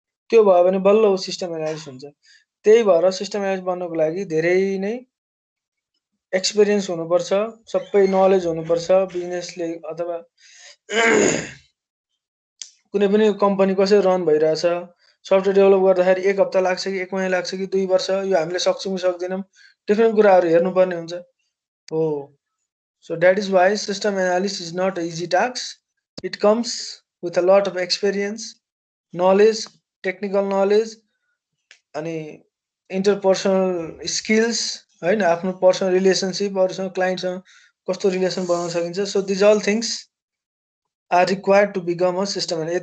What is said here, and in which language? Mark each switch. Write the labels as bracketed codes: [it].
[ne] त्यो भयो भने बल्ल ऊ सिस्टम एनालिस्ट हुन्छ। त्यही भएर सिस्टम एनालिस्ट बन्नको लागि धेरै नै एक्सपिरियन्स हुनुपर्छ, सबै नलेज हुनुपर्छ। बिजनेसले अथवा कुनै पनि कम्पनी कसरी रन भइरहेछ, सफ्टवेयर डेभलप गर्दाखेरि 1 हप्ता लाग्छ कि 1 महिना लाग्छ कि 2 वर्ष, यो हामीले सक्छौँ कि सक्दैनौँ, डिफ्रेन्ट कुराहरू हेर्नुपर्ने हुन्छ। हो, [en] so that is why system analysis is not an easy task. It comes with a lot of experience, knowledge, technical knowledge, अनि interpersonal skills, [ne] हैन, आफ्नो पर्सनल रिलेसनशिप अरूसँग क्लाइन्टसँग कस्तो रिलेसन बनाउन सकिन्छ। [en] So these all things are required to become a system analyst.